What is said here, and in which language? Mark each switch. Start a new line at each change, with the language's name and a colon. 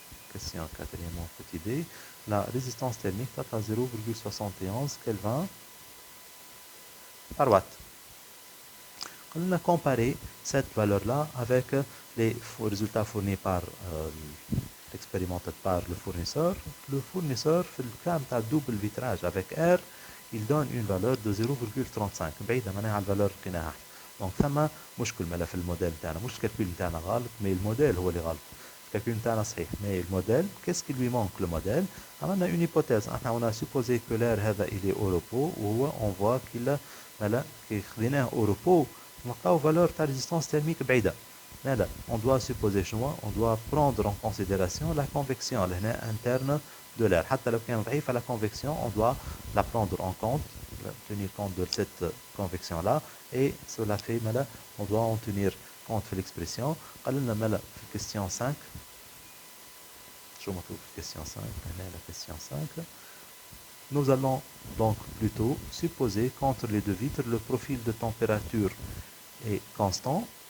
French: Question 4e petit b. La résistance thermique est à 0,71 Kelvin par watt. On a comparé cette valeur-là avec les résultats fournis par expérimentés par le fournisseur. Le fournisseur fait le cas de double vitrage avec R, il donne une valeur de 0,35.
Arabic: بعيدة معناها الفالور لقيناها.
French: Donc
Arabic: ثم مشكل ملا في الموديل تاعنا، مش الكالكول تاعنا غلط،
French: mais
Arabic: الموديل هو اللي غلط. الكالكول تاعنا صحيح،
French: mais le modèle, qu'est-ce qui lui manque le modèle? On a une hypothèse. On a supposé que l'air
Arabic: هذا
French: il est au repos, ou on voit qu'il
Arabic: ملا كي خديناه
French: au repos.
Arabic: نلقاو
French: valeur de résistance thermique
Arabic: بعيدة.
French: Là, on doit supposer on doit prendre en considération la convection interne de l'air.
Arabic: حتى لو كان ضعيف
French: la convection, on doit la prendre en compte, tenir compte de cette convection là, et cela fait on doit en tenir compte de l'expression.
Arabic: قالنا ملا في question 5. شو مكتوب في question 5 هنا
French: la question 5. Nous allons donc plutôt supposer qu'entre les deux vitres, le profil de température est constant.